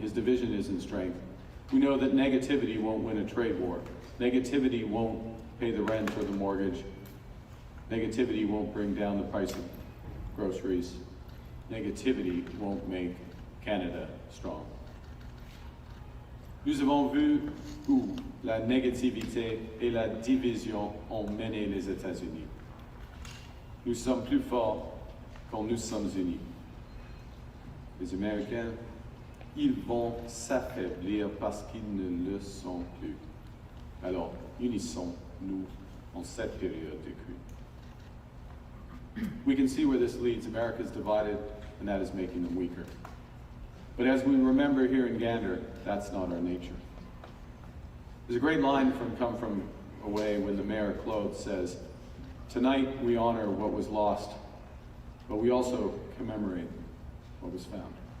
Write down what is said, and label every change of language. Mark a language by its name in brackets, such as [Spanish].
[English] His division isn't strength. We know that negativity won't win a trade war. Negativity won't pay the rent or the mortgage. Negativity won't bring down the price of groceries. Negativity won't make Canada strong. [French] Nous avons vu où la négativité et la division ont mené les États-Unis. Nous sommes plus forts quand nous sommes unis. Les Américains, ils vont s'affaiblir parce qu'ils ne le sont plus. Alors, unissons-nous en cette période de crise. [English] We can see where this leads. America is divided, and that is making them weaker. But as we remember here in Gander, that's not our nature. There's a great line Come From Away when the Mayor Claude says, "Tonight we honor what was lost, but we also commemorate what was found."